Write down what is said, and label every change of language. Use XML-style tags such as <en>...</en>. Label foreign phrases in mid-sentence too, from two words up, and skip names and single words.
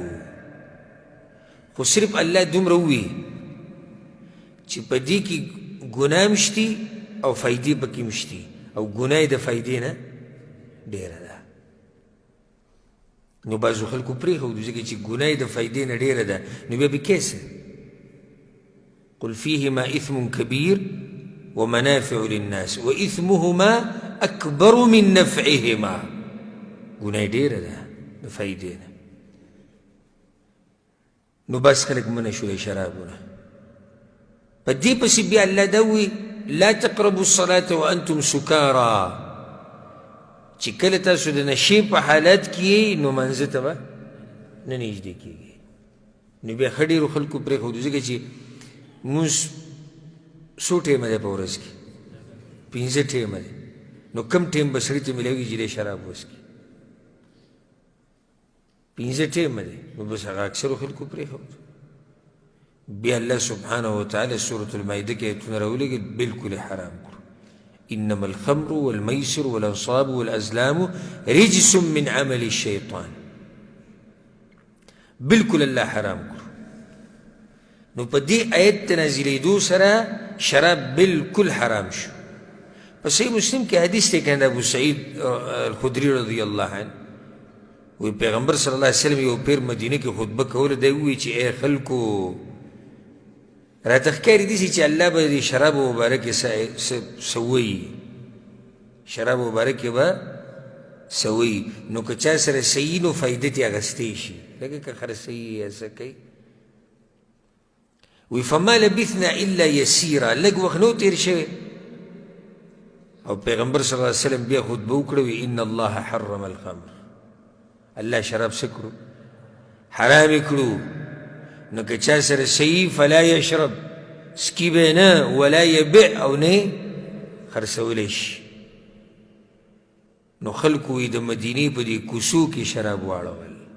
<ps>خو صرف الله دومره ووي چې په دې کې ګناه هم شتي او فایدې پکې هم شتي، او ګناه یې د فایدې نه ډېره ده. نو بعضو خلکو پرېښودو ځکه چې ګناه یې د فایدې نه ډېره ده، نو بیا به کیسه</ps> <ar>قل فيهما إثم كبير ومنافع للناس وإثمهما أكبر من نفعهما.</ar> <ps>ګناه یې ډېره ده د فایدې نه. نو بس خلک منع شو د شرابونه. په دې پسې بیا الله دا وایي</ps> <ar>لا تقربوا الصلاة وأنتم سکارا،</ar> <ps>چې کله تاسو د نشې په حالت کې یې نو منځه ته به نه نږدې کېږي. نو بیا ښه ډېرو خلکو پرېښودو ځکه چې مونځ څو ټیمه دی په ورځ کې؟ 5 ټیمه دی. نو کم ټیم به سړي ته میلاوي چې دی شراب وڅښي؟ 5 ټیمه دی. نو بس هغه اکثرو خلکو پرېښودو. بیا الله</ps> <ar>سبحانه وتعالی</ar> <ps>سورة المائده کې ایتونه راولېږل بالکل حرام کړو.</ps> <ar>انما الخمر والميسر والانصاب والازلام رجس من عمل الشیطان.</ar> <ps>بالکل الله حرام کړو. نو په دې آیت ته نازلېدو سره شراب بالکل حرام شو. په صحیح مسلم کې حدیث دی کنه ابو سعید الخدری</ps> <ar>رضی الله عنه</ar> <ps>وی پیغمبر</ps> <ar>صلی الله علیه وسلم</ar> <ps>یو پیر مدینه کې خطبه کوله، دی ووایي چې ای خلکو راته ښکاري داسې چې الله به د شرابو مبارکې څه ووایي، شرابو مبارکې به څه ووایي. نو که چا سره صحیح نو فایده ترې اخیستی شي، لکه که خرڅوي یا څه کوي.</ps> <ar>وی فما لبثنا الا یسیرا،</ar> <ps>لږ وخت نو تېر شوی. او پیغمبر</ps> <ar>صلی الله علیه وسلم</ar> <ps>بیا خطبه وکړه وی</ps> <ar>ان الله حرم الخمر،</ar> <ps>الله شراب څه کړو؟ حرام یې کړو. نو که چا سره صحیح</ps> <ar>فلا یشرب،</ar> <ps>سکي به نه،</ps> <ar>ولا یبع،</ar> <ps>او نه خرڅولی شي. نو خلکو یې د مدینې په دې کوڅو کې شراب واړول.</ps>